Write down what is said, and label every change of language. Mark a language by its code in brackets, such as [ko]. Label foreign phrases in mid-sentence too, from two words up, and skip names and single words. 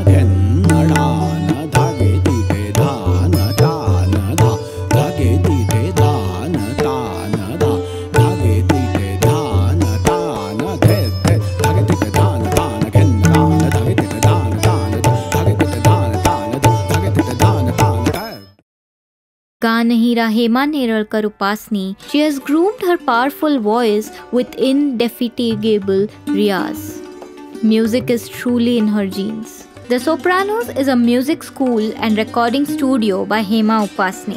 [en] घेन डान धागे तीठे धान तान धा धागे तीठे धान तान धा धागे तीठे धान तान धे धे धागे तीठे धान तान घेन डान धागे तीठे धान तान धागे तीठे धान तान धागे तीठे धान तान Ganahira Hema Neralkar Upasni, she has groomed her powerful voice with indefatigable riyaz. Music is truly in her genes. The Sopranos is a music school and recording studio by Hema Upasni.